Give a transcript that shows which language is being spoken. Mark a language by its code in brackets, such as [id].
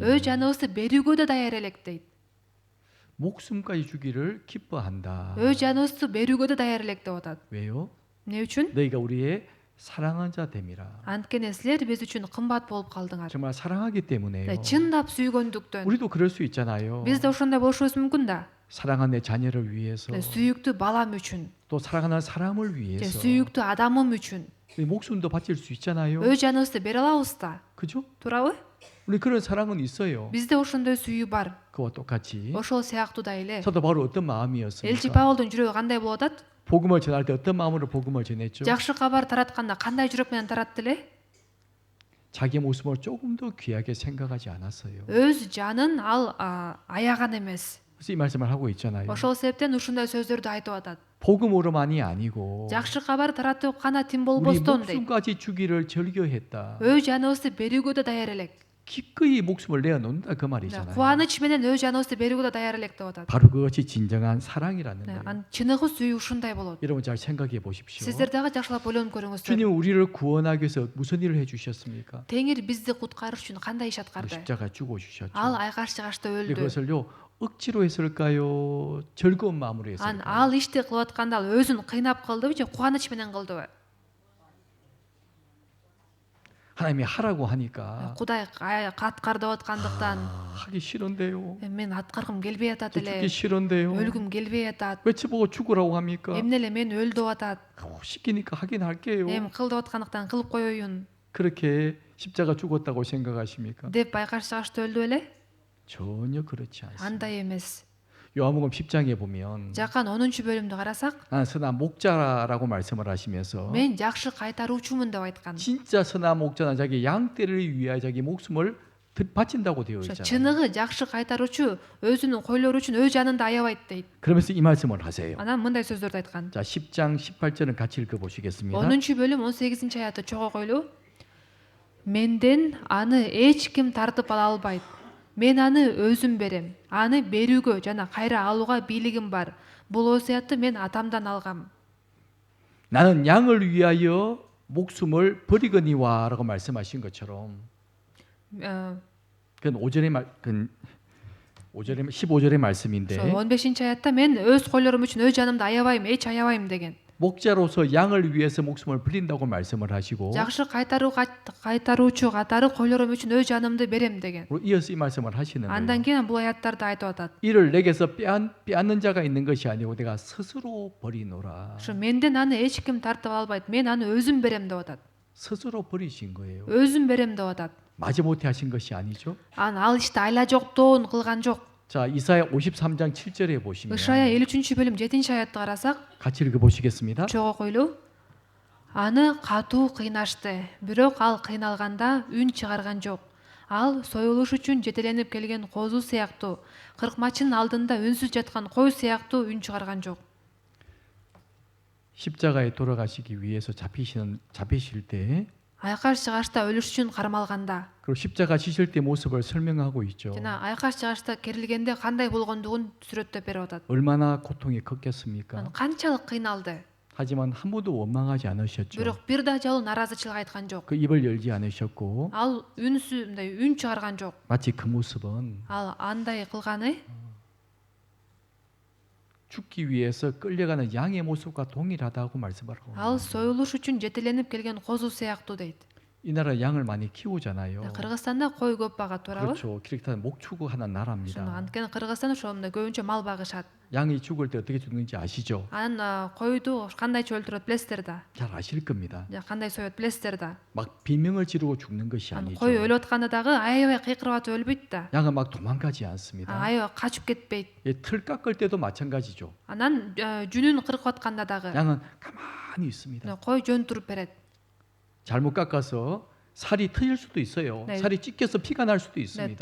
[ky] өз жаныбызды берүүгө да даяр элек дейт. [ko] 목숨까지 주기를 기뻐한다. [ky] Өз жаныбызды берүүгө да даяр элек деп атат. [ko] 왜요? [ky] Эмне үчүн? [ko] 너희가 우리의 사랑한 자 됨이라. [ky] Анткени силер биз үчүн кымбат болуп калдыңар. [ko] 정말 사랑하기 때문에요. [ky] Чындап сүйгөндүктөн. [ko] 우리도 그럴 수 있잖아요. [ky] Биз да ошондой болушубуз мүмкүн да. [ko] 사랑하는 내 자녀를 위해서 [ky] Сүйүктүү балам үчүн, [ko] 또 사랑하는 사람을 위해서 [ky] сүйүктүү адамым үчүн [ko] 우리 목숨도 바칠 수 있잖아요. [ky] өз жаныбызды бере алабыз да. [ko] 그죠? [ky] Туурабы? [ko] 우리 그런 사랑은 있어요. [ky] Бизде ошондой сүйүү бар. [ko] 그와 똑같이 [ky] Ошол сыяктуу да эле. [ko] 사도 바울 어떤 [ky] Элчи [ko] 마음이었습니까? [ky] Паулдун жүрөгү кандай болуп атат? [ko] 복음을 전할 때 어떤 마음으로 복음을 전했죠? [ky] Жакшы кабар таратканда кандай жүрөк менен таратты эле? [ko] 자기 모습을 조금 더 귀하게 생각하지 않았어요. [ky] Өз жанын ал аяган эмес. [ko] 그래서 이 말씀을 하고 있잖아요. [ky] Ошол себептен ушундай сөздөрдү айтып атат. [ko] 복음으로만이 아니고 [ky] Жакшы кабар таратып гана тим [ko] 우리 [ky] болбостон дейт. [ko] 목숨까지 주기를 절교했다. [ky] Өз жаныбызды берүүгө да даяр элек. [ko] 기꺼이 목숨을 내어놓는다 그 말이잖아요. [ky] Кубаныч менен өз жаныбызды берүүгө да даяр элек деп атат. [ko] 바로 그것이 진정한 사랑이라는 거예요. [ky] Чыныгы сүйүү ушундай болот. [ko] 여러분 잘 생각해 보십시오. [ky] Сиздер дагы жакшылап ойлонуп көрүңүздөр. [ko] 주님 우리를 구원하기 위해서 무슨 일을 해주셨습니까? [ky] Теңир бизди куткарыш үчүн кандай иш [ko] 바로 [ky] аткарды? [ko] 십자가 죽어 주셨죠. [ky] Ал айкаш чыгашта [ko] 근데 [ky] өлдү. [ko] 그것을요 억지로 했을까요? 즐거운 마음으로 [ky] Ал [ko] 했을까요? [ky] ишти кылып атканда ал өзүн кыйнап кылдыбы же кубаныч менен кылдыбы? [ko] 하나님이 하라고 하니까 [ky] Кудай аткар деп аткандыктан [ko] 하기 싫은데요. [ky] мен аткаргым келбей атат [ko] 죽기 [ky] эле. [ko] 싫은데요. [ky] өлгүм келбей атат. [ko] 왜 저보고 죽으라고 합니까? [ky] Эмне эле мен өл деп атат. [ko] 시키니까 하긴 할게요. [ky] Эми кыл деп аткандыктан кылып коеюн [ko] 그렇게 십자가 죽었다고 생각하십니까? [ky] деп айкаш чыгашта өлдү беле? [ko] 전혀 그렇지 않습니다. [ky] Андай эмес. [ko] 요한복음 10장에 보면 [ky] Жакан 10-бөлүмдү карасак, [ko] 나는 선한 목자라고 말씀을 하시면서 [ky] мен жакшы кайтаруучумун деп айткан. [ko] 진짜 선한 목자는 자기 양떼를 위하여 자기 목숨을 바친다고 되어 [ky] ошо [ko] 있잖아요. [ky] чыныгы жакшы кайтаруучу өзүнүн койлору үчүн өз жанында аябайт дейт. [ko] 그러면서 이 말씀을 하세요. [ky] Анан мындай сөздөрдү айткан. [ko] 자, 10장 18절은 같이 읽어 보시겠습니다. [ky] 10 бөлүм 18 аятты чогуу койлуу. Менден аны эч ким тартып ала албайт. Мен аны өзүм берем. Аны берүүгө жана кайра алууга бийлигим бар. Бул осуятты мен атамдан алгам. [ko] 나는 양을 위하여 목숨을 버리거니와라고 말씀하신 것처럼 어, 그건 15절의 말씀인데 [ky] 15-аятта мен өз койлорум үчүн өз жанымды аябайм, эч аябайм деген. [ko] 목자로서 양을 위해서 목숨을 버린다고 말씀을 하시고 [ky] Жакшы кайтаруучу катары койлорум үчүн өз жанымды берем деген. [ko] 이어서 이 말씀을 하시는 [ky] Андан кийин бул аяттарды айтып атат. [ko] 이를 내게서 빼앗는 자가 있는 것이 아니고 내가 스스로 버리노라. [ky] Ошо менден аны эч ким тартып албайт. Мен аны өзүм берем деп атат. [ko] 스스로 버리신 거예요. [ky] Өзүм берем деп атат. [ko] 마지못해 하신 것이 아니죠. [ky] Ал иште айла жоктон кылган жок. [ko] 자, 이사야 53장 7절에 보시면 [ky] Ышая 53 бөлүм 7-аятты карасак, [ko] 같이 읽어 보시겠습니다. [ky] чогуу койлуу. Аны катуу кыйнашты, бирок ал кыйналганда үн чыгарган жок. Ал союлуш үчүн жетеленип келген козу сыяктуу, кыркмачынын алдында үнсүз жаткан кой сыяктуу үн чыгарган жок. [ko] 십자가에 돌아가시기 위해서 잡히실 때 [ky] Айкаш чыгашта өлүш үчүн кармалганда [ko] 그리고 십자가 지실 때 모습을 설명하고 있죠. [ky] жана айкаш чыгашта керилгенде кандай болгондугун сүрөттөп берип атат. [ko] 얼마나 고통이 컸겠습니까? [ky] Канчалык кыйналды. [ko] 하지만 한 번도 원망하지 않으셨죠. [ky] Бирок бир да жолу наразычылык айткан жок. [ko] 그 입을 열지 않으셨고 [ky] Ал үнсүз мындай үн чыгарган жок. [ko] 마치 그 모습은 [ky] Ал андай кылганы [ko] 죽기 위해서 끌려가는 양의 모습과 동일하다고 말씀을 하고 [ky] ал союлуш үчүн жетеленип келген козу сыяктуу дейт. [ko] 이 나라 양을 많이 키우잖아요. [ky] Кыргызстанда кой көп багат, туурабы? [ko] 그렇죠. 키르기타는 목 추구하는 [ky] Ошондо [ko] 나라입니다. [ky] анткени Кыргызстан ошондо көбүнчө мал багышат. [ko] 양이 죽을 때 어떻게 죽는지 아시죠? [ky] Анан койду кандайча өлтүрөт билесиздер да. [ko] 잘 아실 겁니다. [ky] Кандай соет билесиздер да. [ko] 막 비명을 지르고 죽는 것이 [ky] Анан [ko] 아니죠. [ky] кой өлүп атканда дагы аябай кыйкырып атып өлбөйт да. [ko] 양은 막 도망가지 않습니다. [ky] Аябай качып кетпейт. [ko] 틀 깎을 때도 마찬가지죠. [ky] Анан жүнүн кыркып атканда дагы [ko] 양은 가만히 있습니다. [ky] кой жөн туруп берет. [ko] 잘못 깎아서 살이 트일 수도 있어요. 네. 살이 찢겨서 피가 날 수도 있습니다.